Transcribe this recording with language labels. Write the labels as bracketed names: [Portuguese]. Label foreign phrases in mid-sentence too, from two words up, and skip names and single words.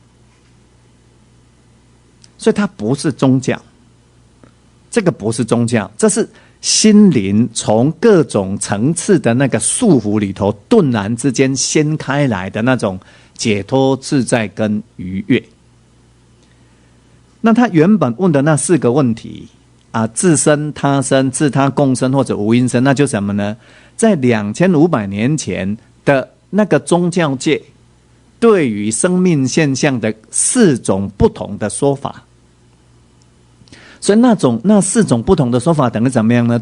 [Chinese] 所以它不是宗教，這個不是宗教，這是心靈從各種層次的那個束縛裡頭頓然之間掀開來的那種解脫、自在跟愉悅。那他原本問的那4個問題啊，自生、他生、自他共生或者無因生，那就什麼呢？在2500年前的那個宗教界，對於生命現象的4種不同的說法，所以那4種不同的說法等於怎麼樣呢？